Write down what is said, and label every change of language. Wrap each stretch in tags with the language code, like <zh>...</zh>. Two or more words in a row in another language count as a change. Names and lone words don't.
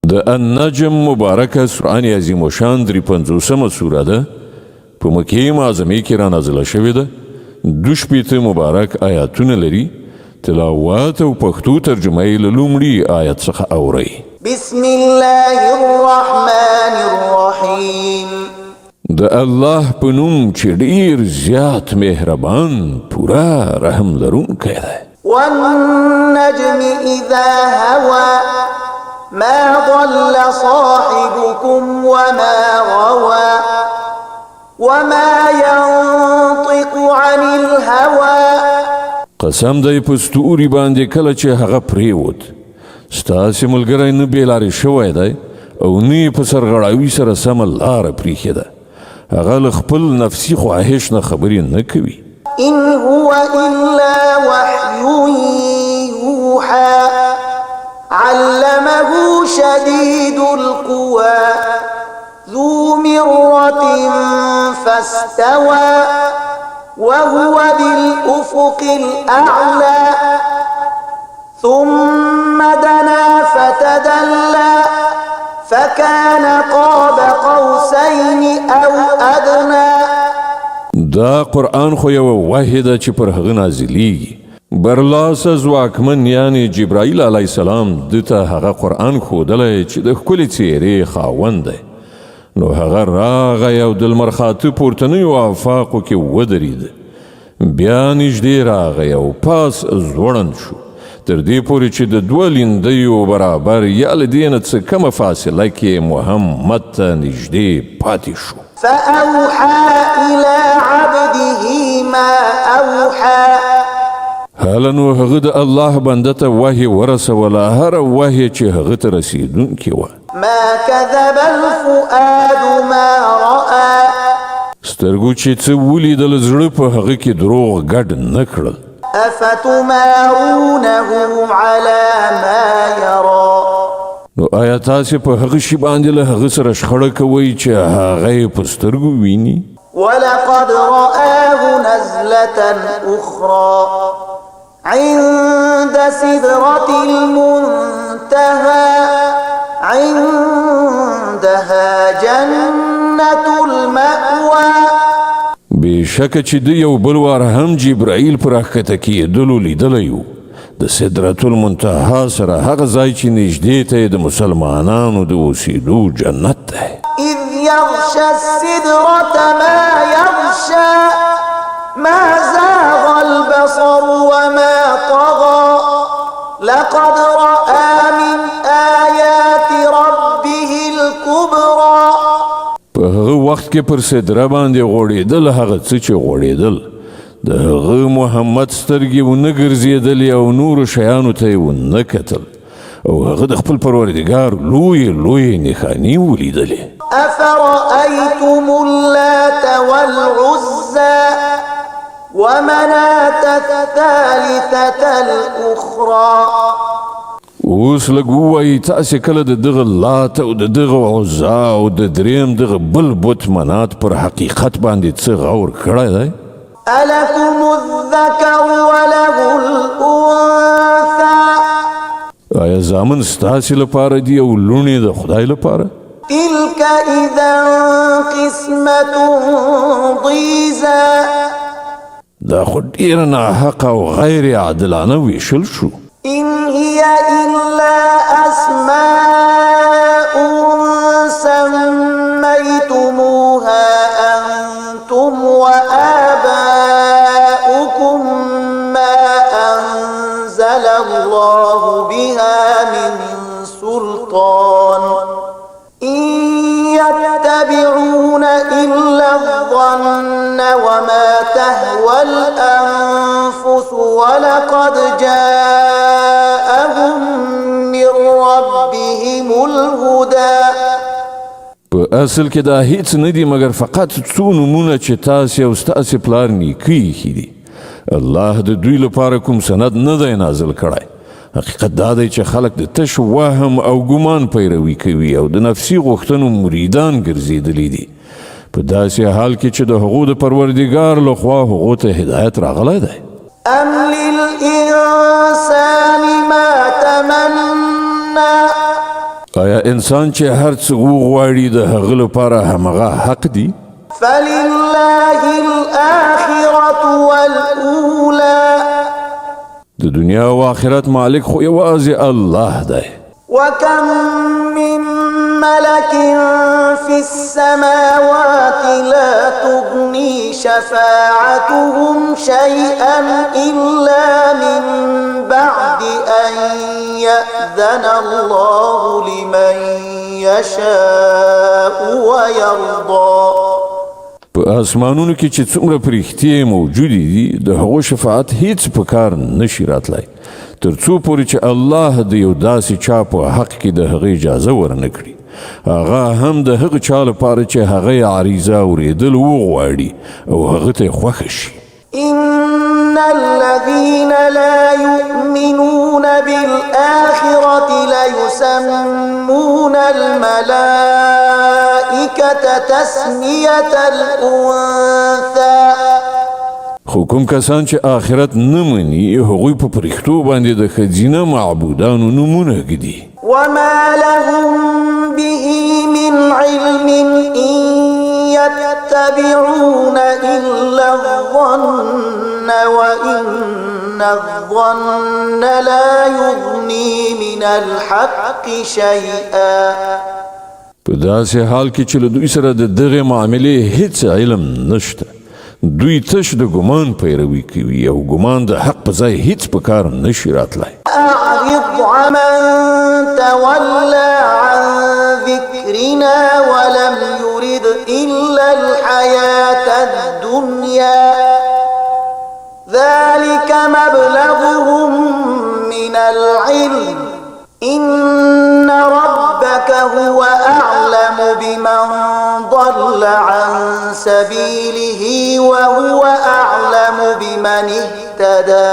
<ps>د النجم مبارکه قرآن عظیم الشان 53 سوره ده په مکې معظمې کې را نازله شوې ده 2 مبارک آیاتونه لري تلاوت او پښتو ترجمه یې له لومړي آیت څخه اورئ</ps> <ar>بسم الله الرحمن الرحیم</ar> <ps>د الله په نوم چې ډیر زیات مهربان پورا رحم لرونکی دی</ps> <ar>والنجم اذا هوى ما ضل صاحبكم وما غوى وما ينطق عن الهوى</ar> <ps>قسم دی په ستوري باندې کله چې هغه پریوت ستاسې ملګری نه بېلارې شوی دی او نه یې په سرغړاوي سره سمه لاره پریښې ده هغه له خپل نفسي خواهش نه خبرې نه کوي</ps> <ar>إن هو إلا وحي يوحى علمه شديد القوى ذو مرة فاستوى وهو بالأفق الأعلى ثم دنا فتدلى فكان قاب قوسين أو أدنى</ar> <ps>دا قرآن خو یو وحی ده چې پر هغه نازلیږي برلاسه ځواکمن یعنی جبرائیل</ps> <ar>علیه السلام</ar> <ps>دته هغه قرآن ښودلی چې د ښکلې څیرې خاوند دی نو هغه راغی او د لمر خاته پورتنیو آفاقو کې ودرېد بیا نږدې راغی او پاس ځوړند شو تر دې پورې چې د 2 لیندیو برابر یا له دې نه څه کمه فاصله کې محمد ته نږدې پاتې شو</ps> <ar>فأوحى إلى عبده ما أوحى</ar> <ps>هله نو هغه د الله بنده ته وحی ورسوله هره وحی چې هغه ته رسېدونکې وه</ps> <ar>ما كذب الفؤاد ما رأى</ar> <ps>سترګو چې څه ولیدل زړه په هغه کې دروغ ګډ نه کړل</ps> <ar>أفتمارونه على ما يرى</ar> <ps>نو آیا تاسې په هغه شي باندې له هغه سره شخړه کوئ چې هغه یې په سترګو ویني</ps> <ar>ولقد رآه نزلة أخرى عند سدرة المنتهى عندها جنة المأوى</ar> <ps>بېشکه چې د یو بل وار هم جبرائیل په راښکته کېدلو لیدلی و د سدرة المنتهى سره هغه ځای چې نږدې ته یې د مسلمانانو د اوسېدو جنت دی</ps> <ar>إذ يغشى السدرة ما يغشى ما زاغ البصر وما طغى لقد رأى من آيات ربه الكبرى</ar> <ps>په هغه وخت کې پر سدره باندې غوړېدل هغه څه چې غوړېدل د هغه محمد سترګې ونه ګرځېدلې او نورو شیانو ته یې ونه کتل او هغه د خپل پروردګار لویې نښانې ولیدلې</ps> <ar>أفرأيتم اللات والعزى ومناة الثالثة الأخرى</ar> <ps>اوس لږ ووایي تاسې کله د دغه لات او د دغه عزا او د دریم دغه بل بت منات پر حقیقت باندې څه غور کړی دی</ps> <ar>ألكم الذكر وله الأنثى</ar> <ps>آیا زامن ستاسې لپاره دي او لوڼې د خدای لپاره</ps> <ar>تلك إذا قسمة ضيزى</ar> <ps>دا خو ډیره ناحقه او غیر عادلانه ویشل شو</ps> <ar>إن هي إلا أسماء سميتموها أنتم وآباؤكم ما أنزل الله بها من سلطان إن يتبعون إلا الظن وما تهوى الأنفس ولقد جاءهم من ربهم الهدى</ar> <ps>په اصل کې دا هیڅ نه دي مګر فقط څو نومونه چې تاسې او ستاسې پلار نیکه ایښي دي الله د دوی لپاره کوم سند نه دی نازل کړی حقیقت دا دی چې خلک د تش وهم او ګمان پیروي کوي او د نفسي غوښتنو مریدان ګرځېدلي دي په داسې حال کې چې د هغو د پروردګار لخوا هغو ته هدایت راغلی دی</ps> <ar>أم للإنسان ما تمنى</ar> <ps>آیا انسان چې هر څه وغواړي د هغه لپاره همغه حق دی؟</ps> <ar>فلله الآخرة والأولى</ar> <ps>د دنیا او آخرت مالک خو یوازې الله دی.</ps> <ar>وكم من ملك في السماوات لا تغني شفاعتهم شيئا إلا من بعد أن يأذن الله لمن يشاء ويرضى.</ar> <ps>په اسمانونو کې چې څومره پرښتې موجودې دي د هغو شفاعت هیڅ په کار نشي راتلی تر څو پورې چې الله د یو داسې چا په حق کې د هغې اجازه ورنه کړي هغه هم د هغه چا لپاره چې هغه یې عریضه اورېدل وغواړي او هغه ته یې خوښه شي.</ps> <ar>إن الذين لا يؤمنون بالآخرة ليسمون الملائكة تسمية الأنثى.</ar> <ps>خو کوم کسان چې آخرت نه مني هغوی په پرښتو باندې د ښځینه معبودانو نومونه ږدي.</ps> <ar>وما لهم به من علم إن يتبعون إلا الظن وإن الظن لا يغني من الحق شيئا.</ar> <ps>په داسې حال کې چې له دوی سره د دغې معاملې هیڅ علم نشته دوی تش د ګمان پیروي کوي او ګمان د حق په ځای هیڅ په کار نشي راتلی.</ps> <ar>أعرض عمن تولى عن ذكرنا ولم يرد إلا الحياة الدنيا ذلك مبلغهم من العلم إن ربك هو أعلم بمن ضل عن سبيله وهو أعلم بمن اهتدى.</ar>